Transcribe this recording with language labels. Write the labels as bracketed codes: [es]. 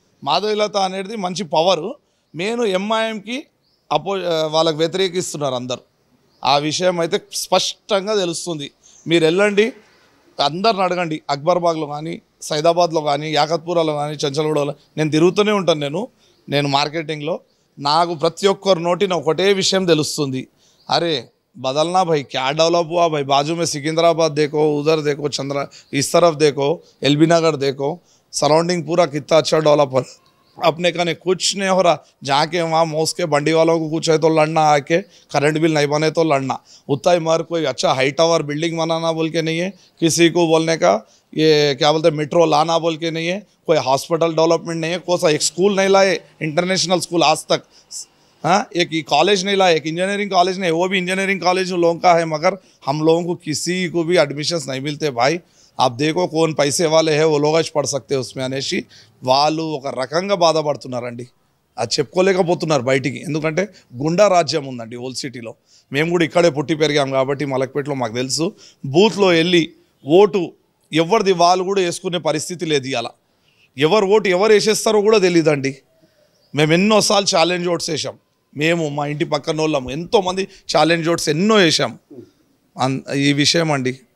[te] మాధవీలత అనేది మంచి పవరు. నేను ఎంఐఎంకి వాళ్ళకి వ్యతిరేకిస్తున్నారు అందరు. ఆ విషయం అయితే స్పష్టంగా తెలుస్తుంది. మీరు వెళ్ళండి, అందరిని అడగండి. అక్బర్బాగ్లో కానీ, సైదాబాద్లో కానీ, యాకత్పురాలో కానీ, చంచల్గూడలో నేను తిరుగుతూనే ఉంటాను. నేను మార్కెటింగ్లో నాకు ప్రతి ఒక్కరి నోటిన ఒకటే విషయం తెలుస్తుంది. [hi] అరే बदलना भाई, क्या डेवलप हुआ भाई, बाजू में सिकंदराबाद देखो, उधर देखो, इस तरफ देखो, एलबी नगर देखो, सराउंडिंग पूरा कितना अच्छा डेवलप हो। अपने कने कुछ नहीं हो रहा, जाके वहाँ मौस के बंडी वालों को कुछ है तो लड़ना, आके करंट बिल नहीं बने तो लड़ना। उतना ही मर कोई अच्छा हाई टावर बिल्डिंग बनाना बोल के नहीं है किसी को बोलने का, ये क्या बोलते हैं मेट्रो लाना बोल के नहीं है, कोई हॉस्पिटल डेवलपमेंट नहीं है, कोई सा एक स्कूल नहीं लाए इंटरनेशनल स्कूल आज तक। हाँ, एक कॉलेज नहीं लाए, एक इंजीनियरिंग कॉलेज नहीं, वो भी इंजीनियरिंग कॉलेज लोगों का है, मगर हम लोगों को किसी को भी एडमिशन्स नहीं मिलते भाई। आप देखो कौन पैसे वाले हैं वो लोग पढ़ सकते हैं उसमें [te] అనేసి వాళ్ళు ఒక రకంగా బాధపడుతున్నారండి. అది చెప్పుకోలేకపోతున్నారు బయటికి. ఎందుకంటే గుండా రాజ్యం ఉందండి ఓల్డ్ సిటీలో. మేము కూడా ఇక్కడే పుట్టి పెరిగాం కాబట్టి మలక్పేటలో మాకు తెలుసు. బూత్లో వెళ్ళి ఓటు ఎవరిది వాళ్ళు కూడా వేసుకునే పరిస్థితి లేదు. ఇలా ఎవరు ఓటు ఎవరు వేసేస్తారో కూడా తెలియదండి. మేము ఎన్నోసార్లు ఛాలెంజ్ ఓట్స్ వేసాం. మేము మా ఇంటి పక్కన వాళ్ళము ఎంతోమంది ఛాలెంజ్ ఓట్స్ ఎన్నో వేసాం. ఈ విషయం అండి.